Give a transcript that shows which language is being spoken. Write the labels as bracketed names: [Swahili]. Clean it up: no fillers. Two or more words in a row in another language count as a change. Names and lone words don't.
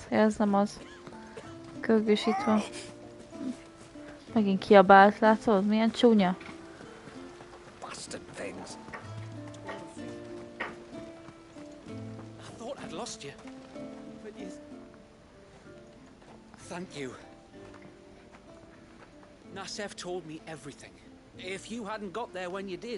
[Hungarian] Ez nem az. Köhögős itt van. Megint kiabált, látod? Milyen csúnya. [English] Bastard things. I thought I'd lost you. But you... Thank you. Nasef told me everything. If you hadn't got there when you did.